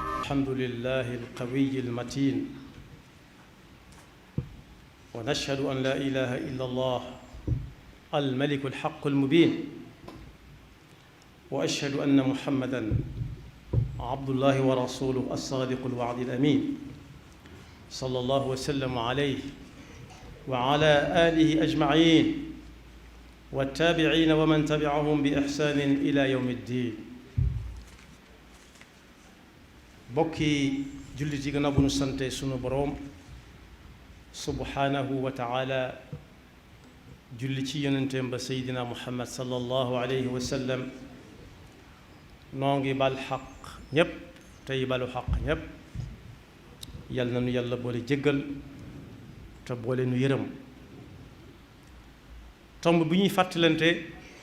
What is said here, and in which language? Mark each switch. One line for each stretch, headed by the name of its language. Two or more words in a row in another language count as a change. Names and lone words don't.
Arabic: الحمد لله القوي المتين ونشهد أن لا إله إلا الله الملك الحق المبين وأشهد أن محمدًا عبد الله ورسوله الصادق الوعد الأمين صلى الله وسلم عليه وعلى آله أجمعين والتابعين ومن تبعهم بإحسان إلى يوم الدين
Wolof: bokki jullit yi gannaaw bu nu sante sunu boroom
Arabic: سبحانه وتعالى
Wolof: julli ci yonenteem ba seydina muhammad
Arabic: صلى الله عليه وسلم
Wolof: noo ngi bal xaq ñépp tey balu xaq ñépp yal na nu yàlla boole jéggal te boole nu yërëm tomb bi ñuy fàttalante